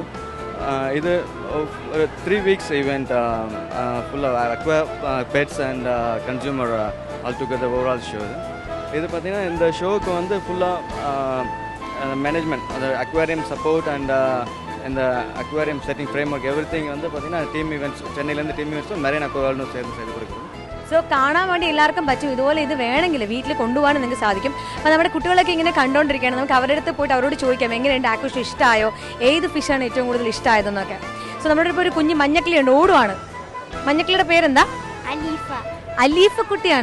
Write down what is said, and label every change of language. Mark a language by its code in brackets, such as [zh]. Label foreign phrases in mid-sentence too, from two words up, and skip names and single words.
[en] இது 3 weeks event full aqua pets and consumer all together overall show. [ta] இது பார்த்தீங்கன்னா இந்த ஷோவுக்கு வந்து ஃபுல்லாக மேனேஜ்மெண்ட், அந்த [en] aquarium support and [ta] இந்த [en] aquarium setting frame work every thing [ta] வந்து பார்த்தீங்கன்னா டீம் ஈவெண்ட்ஸ், சென்னையிலேருந்து டீம் ஈவெண்ட்ஸும் மெரைன் அக்வாரியம் சேர்ந்து செய்து கொடுக்குறோம். [ml] സോ കാണാൻ വേണ്ടി എല്ലാവർക്കും പറ്റും. ഇതുപോലെ ഇത് വേണമെങ്കിൽ വീട്ടിൽ കൊണ്ടുപോകാനും നിങ്ങൾക്ക് സാധിക്കും. അപ്പോൾ നമ്മുടെ കുട്ടികളൊക്കെ ഇങ്ങനെ കണ്ടുകൊണ്ടിരിക്കുകയാണ്. നമുക്ക് അവരുടെ അടുത്ത് പോയിട്ട് അവരോട് ചോദിക്കാം എങ്ങനെയുണ്ട് ആഘോഷം, ഇഷ്ടമായോ, ഏത് ഫിഷാണ് ഏറ്റവും കൂടുതൽ ഇഷ്ടമായതെന്നൊക്കെ. സോ നമ്മുടെ ഇപ്പോൾ ഒരു കുഞ്ഞ് മഞ്ഞക്കിളിയുണ്ട്, ഓടുവാണ്. മഞ്ഞക്കിളിയുടെ പേരെന്താ? അലീഫ കുട്ടിയാണ്.